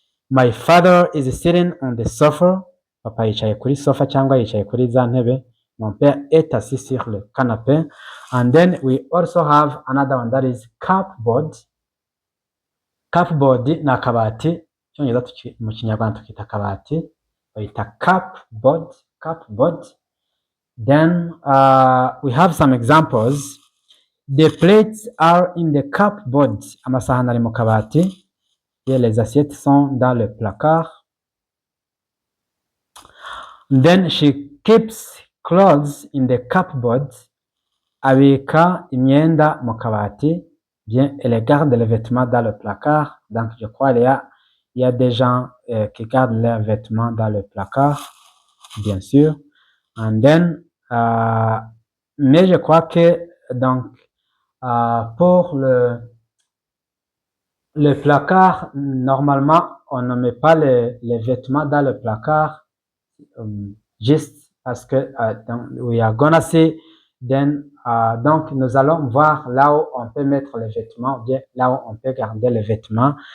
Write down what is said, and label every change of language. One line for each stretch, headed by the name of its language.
English: My father is sitting on the sofa.
Kinyarwanda: Papa yicaye kuri sofa cyangwa yicaye kuri za ntebe.
French: Mon père est assis sur le canapé.
English: And then we also have another one that is cupboard.
Kinyarwanda: Cupboard ni akabati, cyongereza mu kinyarwanda tukita akabati, bayita cupboard.
English: Then we have some examples. The plates are in the cupboard.
Kinyarwanda: Amasahani ari mu kabati.
French: Et les assiettes sont dans le placard.
English: Then she keeps clothes in the cupboard.
Kinyarwanda: Abika imyenda mu kabati.
French: Bien, elle garde les vêtements dans le placard. Donc, je crois il y a des gens qui gardent leurs vêtements dans le placard, bien sûr.
English: And then,
French: mais je crois que donc pour le placard, normalement, on ne met pas les vêtements dans le placard juste parce que
English: we are gonna see then
French: donc nous allons voir là où on peut mettre les vêtements, bien là où on peut garder les vêtements.